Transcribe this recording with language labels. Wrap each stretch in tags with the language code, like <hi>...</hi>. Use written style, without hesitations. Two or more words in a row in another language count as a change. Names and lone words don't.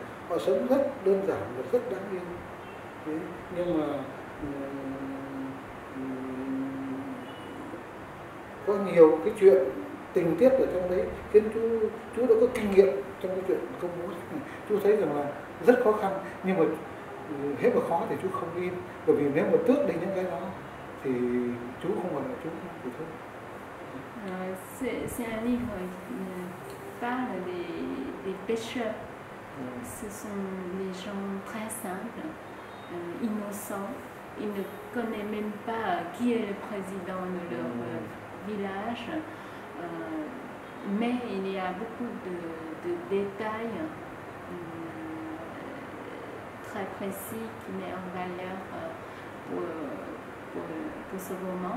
<vi>Họ sống rất đơn giản và rất đáng yêu. Thế, nhưng mà có nhiều cái chuyện tình tiết ở trong đấy khiến chú đã có kinh nghiệm trong cái chuyện công bố sách này. Chú thấy rằng là rất khó khăn, nhưng mà hết mà khó thì chú không in, bởi vì nếu mà tước đi những cái đó thì chú không còn là chú thì thôi.</vi> <fr>C'est un livre qui parle des pêcheurs. Ce sont des gens très simples, innocents. Ils ne connaissent même pas qui est le président de leur village, mais il y a beaucoup de détails très précis qui met en valeur pour ce roman.</fr>